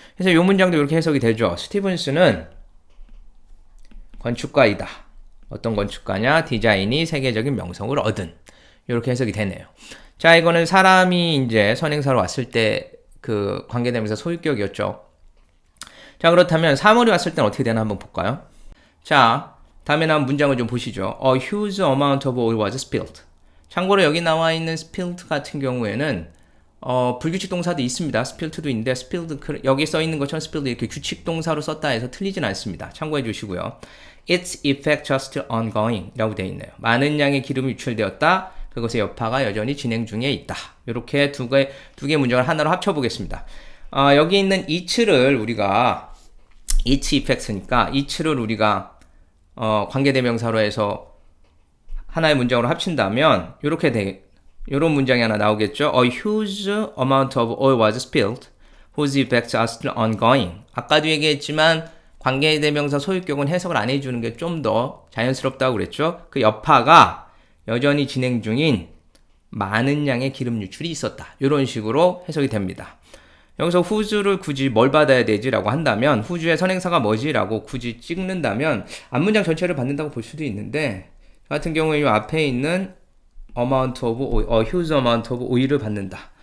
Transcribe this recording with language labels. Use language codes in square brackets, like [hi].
[ko] 그래서 이 문장도 이렇게 해석이 되죠. 스티븐스는 건축가이다. 어떤 건축가냐? 디자인이 세계적인 명성을 얻은. 이렇게 해석이 되네요. 자, 이거는 사람이 이제 선행사로 왔을 때 그 관계대명사 소유격이었죠. 자, 그렇다면 사물이 왔을 때는 어떻게 되나 한번 볼까요? 자, 다음에 나온 문장을 좀 보시죠. [en] A huge amount of oil was spilled. [ko] 참고로 여기 나와 있는 spilled 같은 경우에는 불규칙 동사도 있습니다. spilled도 있는데 spilled 여기 써 있는 것처럼 spilled 이렇게 규칙 동사로 썼다 해서 틀리진 않습니다. 참고해 주시고요. [en] Its effect just ongoing [ko] 라고 되어 있네요. 많은 양의 기름이 유출되었다. 그것의 여파가 여전히 진행 중에 있다. 이렇게 두 개 문장을 하나로 합쳐보겠습니다. 여기 있는 it를 우리가 its effect니까 it를 우리가 관계대명사로 해서 하나의 문장으로 합친다면 이런 문장이 하나 나오겠죠. [en] A huge amount of oil was spilled, whose effects are still ongoing. [ko] 아까도 얘기했지만 관계대명사 소유격은 해석을 안 해주는 게 좀 더 자연스럽다고 그랬죠. 그 여파가 여전히 진행 중인 많은 양의 기름 유출이 있었다. 이런 식으로 해석이 됩니다. 여기서 whose를 굳이 뭘 받아야 되지라고 한다면 whose의 선행사가 뭐지라고 굳이 찍는다면 앞문장 전체를 받는다고 볼 수도 있는데 저 같은 경우에 이 앞에 있는 [en] amount of oil, huge amount of oil [ko] 을 받는다.